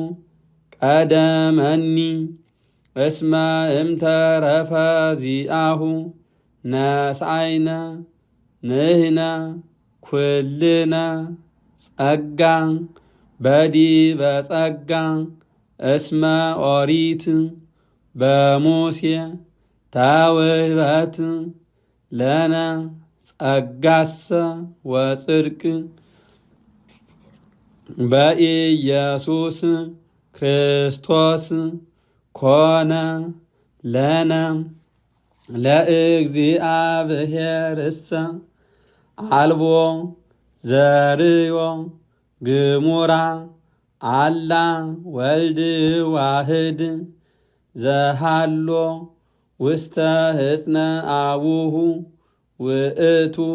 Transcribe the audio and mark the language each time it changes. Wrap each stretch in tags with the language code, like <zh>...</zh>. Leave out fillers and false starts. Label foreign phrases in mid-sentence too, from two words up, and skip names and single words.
<gez>ቀደመኒ እስመ እምተረፈ ዚአሁ ነስአይነ ንሕነ ኩልነ ጸጋ በዲበ ጸጋ እስመ ኦሪት በሙሴ ተውህበት ለነ ጸጋሰ ወጽድቅ በኢየሱስ ክርስቶስ ኮነ ለነ ለእግዚአብሔርሰ አልቦ ዘርዮ ግሙራ አላ ወልድ ዋህድ ዘሃሎ ውስተ ሕፅነ አቡሁ ውእቱ</gez>